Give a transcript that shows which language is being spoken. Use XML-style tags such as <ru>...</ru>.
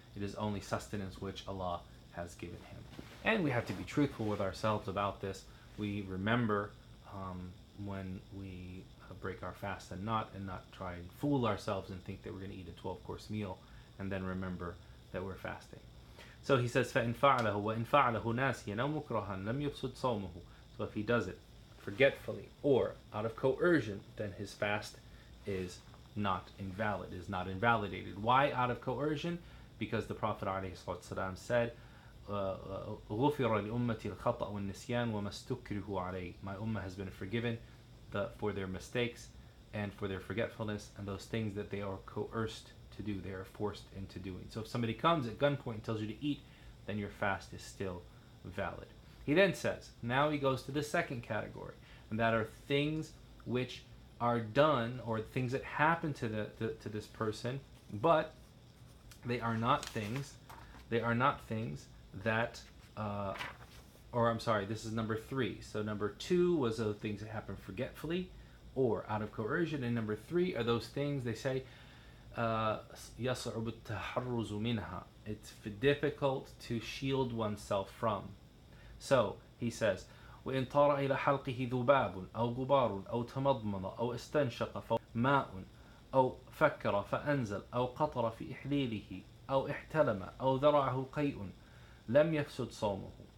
<en>It is only sustenance which Allah has given him. And we have to be truthful with ourselves about this. We remember when we break our fast and not try and fool ourselves and think that we're going to eat a 12-course meal and then remember that we're fasting. So he says,</en> <ar>فَإِنْ فَعَلَهُ وَإِنْ فَعَلَهُ نَاسِيًا أَوْ مُكْرَهًا لَمْ يَفْسُدْ صَوْمُهُ.</ar> <en>So if he does it forgetfully or out of coercion, then his fast is not invalid, is not invalidated. Why out of coercion? Because the Prophet ﷺ said,</en> <ar>غُفِرَ لِأُمَّتِي الْخَطَأُ وَالنِّسْيَانُ وَمَا اسْتُكْرِهُ عَلَيْهِ.</ar> <en>My ummah has been forgiven for their mistakes and for their forgetfulness and those things that they are coerced to do, they are forced into doing. So if somebody comes at gunpoint and tells you to eat, then your fast is still valid. He then says, now he goes to the second category, and that are things which are done or things that happen to this person, but they are not things that or I'm sorry, this is number 3. So number 2 was those things that happen forgetfully or out of coercion, and number 3 are those things they say</en> <ar>يَصْعُبُ التَّحَرُّزُ مِنْهَا.</ar> <en>It's difficult to shield oneself from. So he says,</en> <ar>وإن طار إلى حلقه ذباب أو غبار أو تمضمض أو استنشق ماء أو فكر فأنزل أو قطر في إحليله أو احتلم أو ذرعه قيء لم يفسد صومه.</ar>